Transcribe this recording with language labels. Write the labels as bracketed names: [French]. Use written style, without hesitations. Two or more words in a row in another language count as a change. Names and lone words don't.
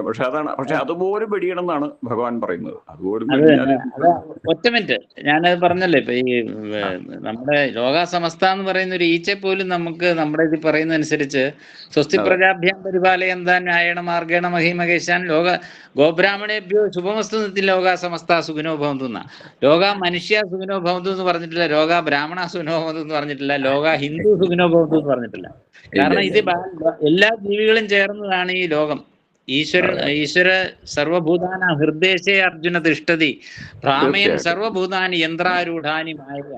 [Malayalam] പക്ഷെ അതുപോലും വെടിയണം എന്നാണ് ഭഗവാൻ പറയുന്നത്. അതുപോലും ഒറ്റ മിനിറ്റ്, ഞാനത് പറഞ്ഞല്ലേ, ഇപ്പൊ ഈ നമ്മുടെ ലോകാസമസ്ത എന്ന് പറയുന്ന ഒരു ഈച്ചെ പോലും നമുക്ക് നമ്മുടെ ഇത് പറയുന്ന അനുസരിച്ച് [Sanskrit] സ്വസ്തി പ്രജാഭ്യാം പരിപാലയന്താൻ ന്യായേണ മാർഗേണ മഹിമകേശാൻ ഗോബ്രാഹ്മണേഭ്യോ ശുഭമസ്തു നിത്യം ലോകാ സമസ്ത സുഖിനോ ഭവന്തു [Malayalam] എന്നാ. [Sanskrit] ലോക മനുഷ്യ സുഖിനോ ഭവന്തു [Malayalam] എന്ന് പറഞ്ഞിട്ടില്ല, [Sanskrit] ലോക ബ്രാഹ്മണ സുഖിനോ ഭവന്തു [Malayalam] എന്ന് പറഞ്ഞിട്ടില്ല, [Sanskrit] ലോക ഹിന്ദു സുഖിനോ ഭവന്തു [Malayalam] എന്ന് പറഞ്ഞിട്ടില്ല. കാരണം ഇത് എല്ലാ ജീവികളും ചേർന്നതാണ് ഈ ലോകം. [Sanskrit] ഈശ്വര സർവഭൂതാന ഹൃദയശേ അർജുന തിഷ്ഠതി ഭ്രാമയൻ സർവഭൂതാനി യന്ത്രാരൂഢാനി മായ.